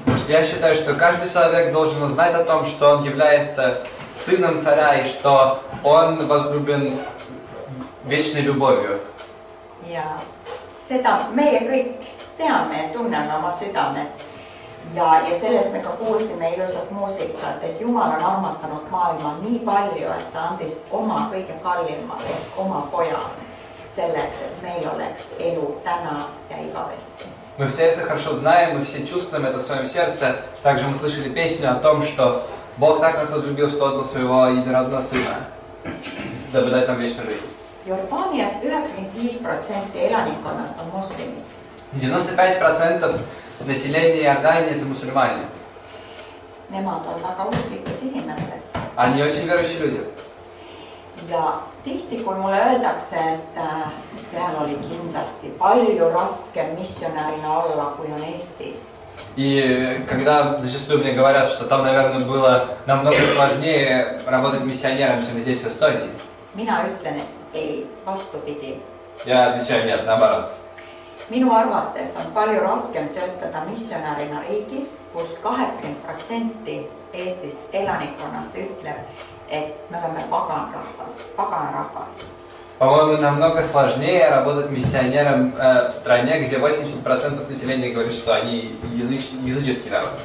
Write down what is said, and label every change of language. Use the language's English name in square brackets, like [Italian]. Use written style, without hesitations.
[Russian] Я считаю, что каждый человек должен узнать о том, что он является сыном царя и что он возлюблен вечной любовью. [Estonian] Ja seda meie kõik teame ja tunneme oma südames. Ja sellest me ka kuulsime ilusat muusikat, et Jumal on armastanud maailma nii palju, et ta andis oma kõige kallimale, oma poja, selleks, et meil oleks elu täna ja igavesti. [Russian] Мы все это хорошо знаем, мы все чувствуем это в своем сердце. Также мы слышали песню о том, что Бог так нас возлюбил, что отдал своего единородного сына, дабы дать нам вечную жизнь. [Estonian] Jordaanias 95% elanikkonnast on moslemid. [Russian] 95% населения Иордании это мусульмане. [Estonian] Nemad on väga usklikud inimesed. [Russian] Они очень верующие люди. [Estonian] Ja tihti, kui mulle öeldakse, et seal oli kindlasti palju raskem missionäärina olla, kui on Eestis. [Russian] И когда зачастую мне говорят, что там, наверное, было намного сложнее работать миссионером, чем здесь, в Эстонии, [Estonian] Mina ütlen, et ei, vastupidi. [Russian] я отвечаю нет, наоборот. [Estonian] Minu arvates on palju raskem töötada missionäärina riigis, kus 80% Eestist elanikkonnast ütleb, et me oleme paganrahvas. [Russian] По-моему, намного сложнее работать миссионером в стране, где 80% населения говорит, что они языческий народ.